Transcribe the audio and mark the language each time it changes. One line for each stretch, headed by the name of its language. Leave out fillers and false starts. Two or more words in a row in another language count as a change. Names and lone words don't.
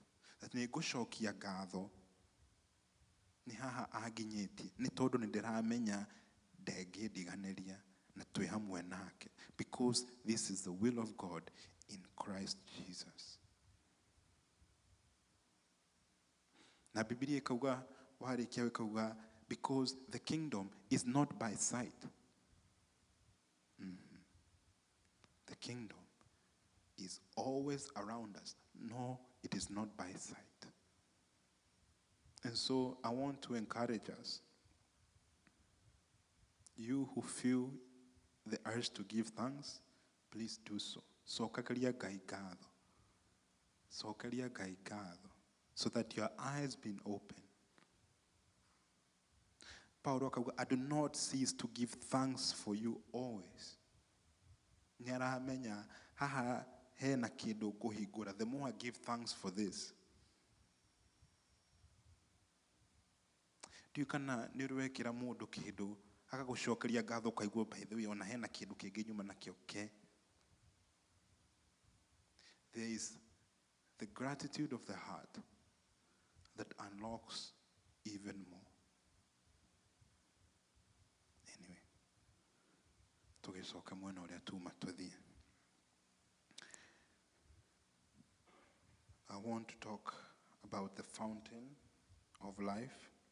Kikuyu: That nĩ ngũcokia ngatho nĩ haha anginyĩtie nĩ tondũ nĩ ndĩramenya ndengĩndiganĩria na twĩ hamwe nake.
English: Because this is the will of God in Christ Jesus.
Kikuyu: Na Biblia ikauga, warĩkia ikauga,
English: because the kingdom is not by sight. The kingdom is always around us. No, it is not by sight. And so I want to encourage us. You who feel the urge to give thanks, please do so.
Kikuyu: Cocaria Ngai ngatho. Cocaria Ngai ngatho.
English: So that your eyes being open. Paulo akauga, I do not cease to give thanks for you always.
Kikuyu: Nĩaramenya haha hena kĩndũ ngũhingũra.
English: The more I give thanks for this.
Kikuyu: Ndiũ kana nĩũrwekĩra mũndũ kĩndũ agagũcokeria ngatho kaigua
English: by the way
Kikuyu: ona hena kĩndũ kĩngĩ nyuma nakĩo ke.
English: There is the gratitude of the heart that unlocks even more. Anyway,
Kikuyu: tũgĩcoka mwena ũrĩa tuma tũthiĩ.
English: I want to talk about the fountain of life.